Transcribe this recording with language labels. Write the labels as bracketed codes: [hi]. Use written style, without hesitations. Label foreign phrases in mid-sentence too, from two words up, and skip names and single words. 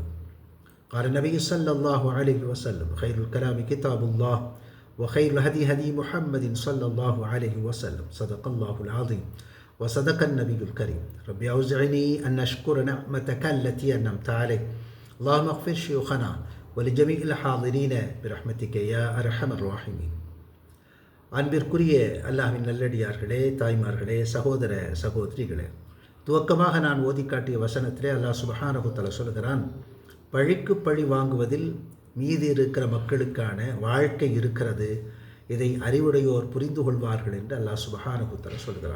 [ar] قال النبي صلى الله عليه وسلم: خير الكلام كتاب الله، وخير الهدي هدي محمد صلى الله عليه وسلم. صدق الله العظيم وصدق النبي الكريم. ربي أوزعني أن أشكر نعمتك التي أنعمت علي. اللهم اغفر شيوخنا ولجميع الحاضرين برحمتك يا أرحم الراحمين. [ta] அன்பிற்குரிய அல்லாஹ்வின் நல்லடியார்களே, தாய்மார்களே, சகோதர சகோதரிகளே, துவக்கமாக நான் ஓதி காட்டிய வசனத்திலே அல்லாஹ் [ar] سبحانه و تعالى [ta] சொல்கிறான், பழிக்கு பழி வாங்குவதில் மீதி இருக்கிற மக்களுக்கான வாழ்க்கை இருக்கிறது, இதை அறிவுடையோர் புரிந்து கொள்வார்கள் என்று அல்லாஹ் [ar] سبحانه و تعالى [ta] சொல்கிறான்.